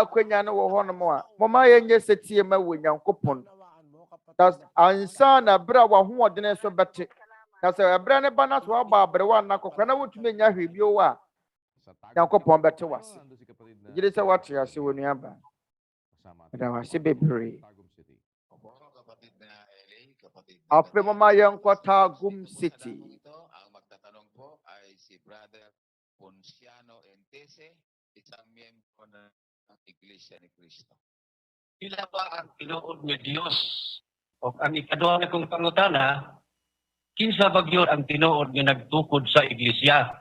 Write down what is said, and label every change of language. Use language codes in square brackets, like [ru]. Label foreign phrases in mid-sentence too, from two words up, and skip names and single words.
[ak] akwanya no wɔ hɔnom a moma yɛnyɛ sɛtie ma wɔ Nyankopɔn ansa na berɛ a w'ahoɔdene so bɛte na sɛ ɛberɛ ne ba na so waba abrɛwa na akɔkora na wontumi nya hwɛ bio a Nyankopɔn bɛte wase gyere sɛ wate ase wɔ Onuaba ɛda wase bebree afei mama yɛnkɔ Tagum City [tl] ang magtatanong po ay si Brother Ponciano Entese, isang miyembro ng Iglesia ni Kristo. [ceb] Ila ba ang tinuod ni Dios? O ang ikaduha na kong pangutana, kinsa bagyo ang tinuod nga nagtukod sa iglesia?